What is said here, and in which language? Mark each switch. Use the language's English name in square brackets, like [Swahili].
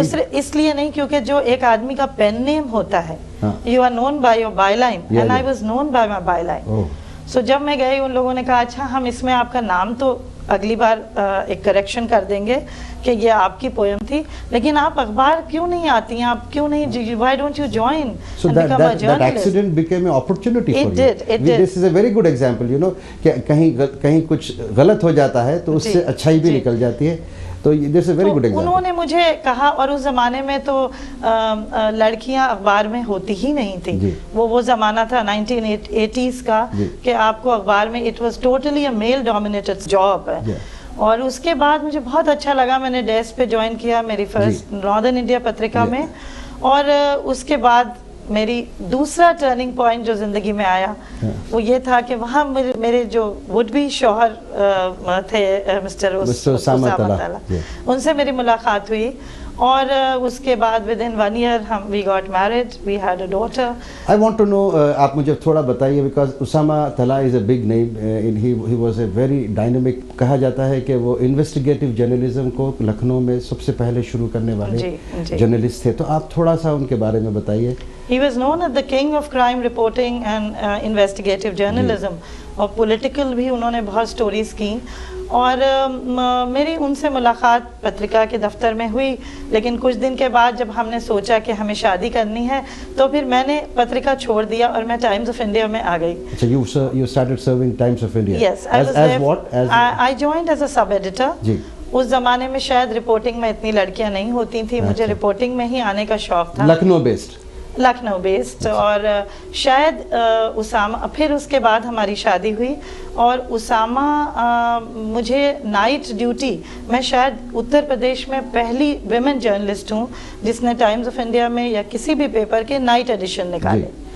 [Urdu] اس لیے نہیں کیونکہ جو ایک آدمی کا پین نیم ہوتا ہے, [English] You are known by your byline, and I was known by my byline. [Urdu] سو جب میں گئی, ان لوگوں نے کہا اچھا ہم اس میں آپ کا نام تو اگلی بار ایک کریکشن کر دیں گے کہ یہ آپ کی پویم تھی, لیکن آپ اخبار کیوں نہیں آتی ہیں, آپ کیوں نہیں, [English] why don't you join and become a journalist? That accident became an opportunity for you. It did. This is a very good example, you know, [Urdu] کہ کہیں کچھ غلط ہو جاتا ہے تو اس سے اچھائی بھی نکل جاتی ہے. [English] تو this is very good example. [Urdu] انہوں نے مجھے کہا, اور اس زمانے میں تو لڑکیاں اخبار میں ہوتی ہی نہیں تھی. وہ زمانہ تھا 1980s کا کہ آپ کو اخبار میں [English] it was totally a male dominated job. [Urdu] اور اس کے بعد مجھے بہت اچھا لگا, میں نے ڈیسک پہ جوائن کیا میری فرسٹ ناردرن انڈیا پترکہ میں. اور اس کے بعد میری دوسرا ٹرننگ پوائنٹ جو زندگی میں آیا وہ یہ تھا کہ وہاں میرے جو وڈ بی شوہر تھے مسٹر اسامہ طلحہ, ان سے میری ملاقات ہوئی. اور اس کے بعد [English] within 1 year we got married, we had a daughter. I want to know, [Urdu] آپ مجھے تھوڑا بتائیے, because Usama Talha [English] is a big name, he was a very dynamic, [Urdu] کہا جاتا ہے کہ وہ انویسٹیگیٹو جرنلزم کو لکھنؤ میں سب سے پہلے شروع کرنے والے جرنلسٹ تھے, تو آپ تھوڑا سا ان کے بارے میں بتائیے. [English] He was known as the king of crime reporting and investigative journalism. [Urdu] اور پولیٹیکل بھی انہوں نے بہت سٹوریز کی. اور میری ان سے ملاقات پترکہ کے دفتر میں ہوئی, لیکن کچھ دن کے بعد جب ہم نے سوچا کہ ہمیں شادی کرنی ہے تو پھر میں نے پترکہ چھوڑ دیا اور میں ٹائمز آف انڈیا میں آ گئی. [English] اچھا, you started serving Times of India. Yes, as what? I joined as a sub editor. جی. [Urdu] اس زمانے میں شاید رپورٹنگ میں اتنی لڑکیاں نہیں ہوتی تھیں, مجھے رپورٹنگ میں ہی آنے کا شوق تھا. لکھنؤ بیسڈ. اور شاید اسامہ, پھر اس کے بعد ہماری شادی ہوئی اور اسامہ مجھے نائٹ ڈیوٹی, میں شاید اتر پردیش میں پہلی ویمن جرنلسٹ ہوں جس نے ٹائمز آف انڈیا میں یا کسی بھی پیپر کے نائٹ ایڈیشن نکالے.